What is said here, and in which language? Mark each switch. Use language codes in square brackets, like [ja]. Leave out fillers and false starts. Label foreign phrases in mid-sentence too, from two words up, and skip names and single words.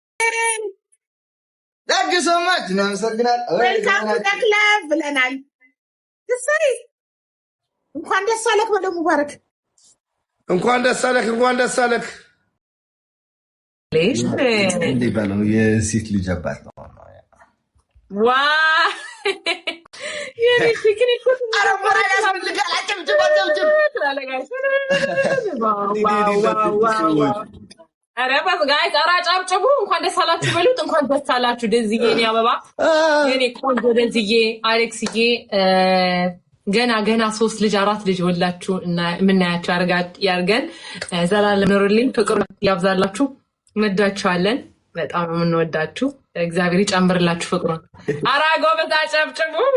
[en] Thank you so much. Welcome to the club [am] ብለናል። ትሰሪ እንኳን ደስ አለህ በለው ሙባረክ። እንኳን ደስ አለህ። [ar] ليش؟ اللي بالو [am] የሴት ልጅ አባት ነው። [ar] واو يعني فكري كنت أنا مرة لازم نلقى جب [am] ኧረ በስ ጋይስ ኧረ አጨብጭቡ እንኳን ደስ አላችሁ በሉት እንኳን ደስ አላችሁ ደዝዬ የኔ አበባ የኔ ቆንጆ ደዝዬ አሌክስዬ ገና 3 ልጅ 4 ልጅ ወላችሁ እና ምናያችሁ ያርገን ዘላለም ኑሩልኝ ፍቅር ያብዛላችሁ እንወዳችኋለን በጣም እንወዳችሁ እግዚአብሔር ይጨምርላችሁ ፍቅሩን አራጎ በዛ አጨብጭቡ